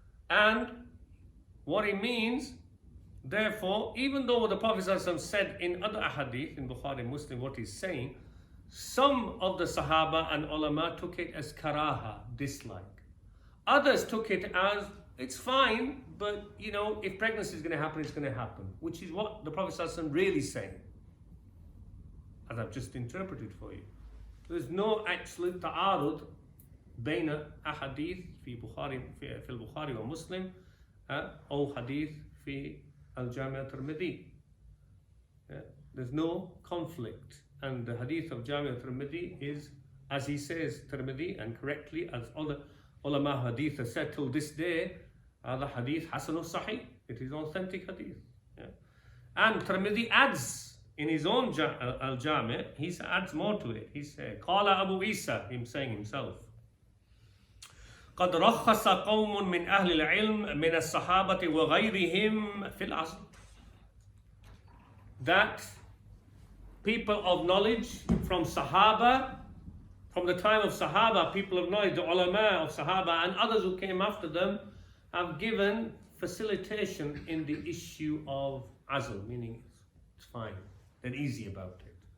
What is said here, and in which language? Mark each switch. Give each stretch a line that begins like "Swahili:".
English: And what it means, therefore, even though the Prophet ﷺ said in other ahadith, in Bukhari Muslim, what he's saying, some of the Sahaba and ulama took it as karaha, dislike. Others took it as, it's fine, but if pregnancy is going to happen, it's going to happen. Which is what the Prophet ﷺ really saying, as I've just interpreted for you. There's no actual ta'arud
Arabic: بين أحاديث في البخاري ومسلم أو حديث في الجامع الترمذي.
English: There's no conflict, and the hadith of Jami' al-Tirmidhi is, as he says, Tirmidhi, and correctly, as all ulama hadith have said till this day, the hadith hasanul sahih. It is authentic hadith. Yeah. And Tirmidhi adds in his own al-Jami', he adds more to it. He said, Qala Abu Isa, him saying himself,
Arabic: قد رخص قوم من أهل العلم من الصحابة وغيرهم في العصر.
English: That people of knowledge from Sahaba, from the time of Sahaba, people of knowledge, the ulama of Sahaba and others who came after them, have given facilitation in the issue of azl, meaning it's fine, they're easy about it.